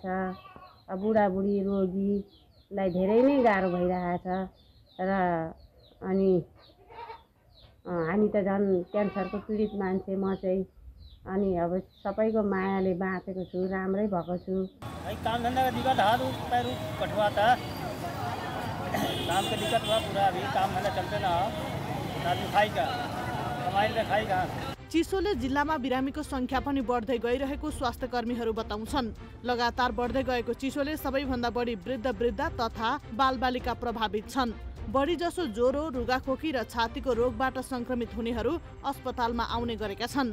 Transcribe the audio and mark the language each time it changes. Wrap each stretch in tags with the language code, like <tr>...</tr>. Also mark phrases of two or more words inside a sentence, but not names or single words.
<ne>बुढाबुढी रोगीलाई धेरै नै गाह्रो भइरहेछ र अनि हामी त झन् क्यान्सरको पीडित मान्छे म चाहिँ, अनि अब सबैको मायाले बाँचेको छु, राम्रै भएको छु।</ne> <bho>काम धंधा का दिक्कत, हाथ पैर कटवाता, काम का दिक्कत हुआ पूरा। अभी काम धंधा चलते ना, आदमी खाई का, कमाई का खाई का।</bho> <ne>चिसोले जिल्लामा बिरामीको संख्या पनि बढ्दै गइरहेको स्वास्थ्यकर्मीहरू बताउँछन्। लगातार बढ्दै गएको चिसोले सबैभन्दा बढी वृद्ध तथा बालबालिका प्रभावित छन्। बढी जसो ज्वरो, रुगाखोकी र छातीको रोगबाट संक्रमित हुनेहरू अस्पतालमा आउने गरेका छन्।</ne>